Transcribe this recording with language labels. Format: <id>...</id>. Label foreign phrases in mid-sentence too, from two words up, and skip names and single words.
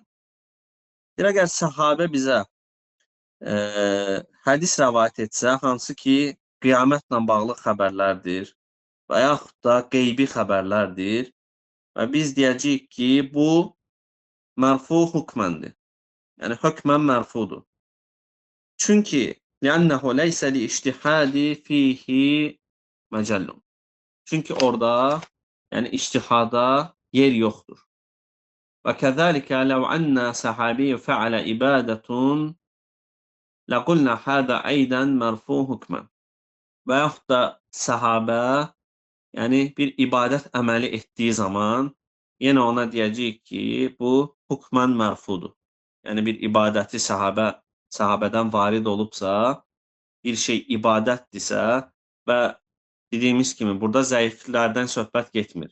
<az>Deyir, əgər səhabə bizə hədis rəvayət etsə, hansı ki, qiyamətlə bağlı xəbərlərdir və yaxud da qeybi xəbərlərdir və biz deyəcəyik ki, bu mərfu hukməndir. Yəni, hökmən mərfudur. Çünki</az> <ar>لأنه ليس لإجتهاد فيه مجال.</ar> <az>Çünki orada yəni ictihada yer yoxdur.</az> <ar>وكذلك لو أن صحابيا فعل عبادة لقلنا هذا أيضا مرفوع hükmən.</ar> <az>Və yaxud da səhabə yəni bir ibadət əməli etdiyi zaman yenə ona deyəcəyik ki, bu hükmən mərfudur. Yəni bir ibadəti səhabədən varid olubsa, bir şey ibadətdirsə və dediyimiz kimi burada zəiflərdən söhbət getmir.</az>